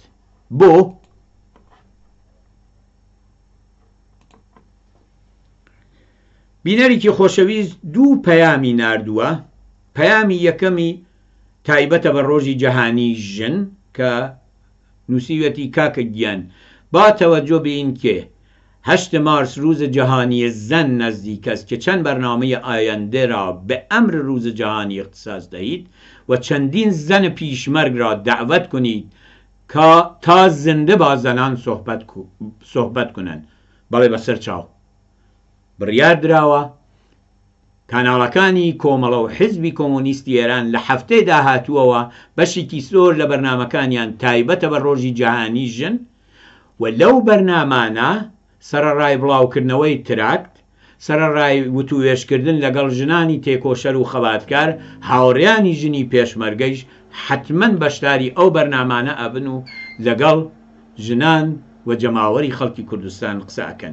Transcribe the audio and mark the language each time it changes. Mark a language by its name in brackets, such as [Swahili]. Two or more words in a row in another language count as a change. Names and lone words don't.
[Central Kurdish] بۆ بینەرێکی خۆشەویست دوو پەیامی ناردووە. پەیامی یەکەمی تایبەتە بە ڕۆژی جەهانی ژن کە نووسیوەتی کاکە گیان با تەوەجۆ بین کێ [Persian] 8 مارس روز جهانی زن نزدیک است که چند برنامه آینده را به امر روز جهانی اختصاص دهید و چندین زن پیشمرگ را دعوت کنید که تا زنده با زنان صحبت کنند. [Central Kurdish] بەڵێ بەسەر چاو بڕیار دراوە کاناڵەکانی کۆمەڵە و حیزبی کۆمۆنیستی ئێران لە هەفتەی داهاتووەوە بەشێکی زۆر لە بەرنامەکانیان تایبەتە بە ڕۆژی جەهانی ژن و لەو بەرنامانە سەرەڕای بڵاوکردنەوەی تراکت، سەرەڕای وتووێشکردن لەگەڵ ژنانی تێکۆشەر و خەباتکار، هاوڕێیانی ژنی پێشمەرگەیش حتمەن بەشداری ئەو بەرنامانە ئەبن و لەگەڵ ژنان و جەماوەری خەڵکی کوردستان قسە ئەکەن.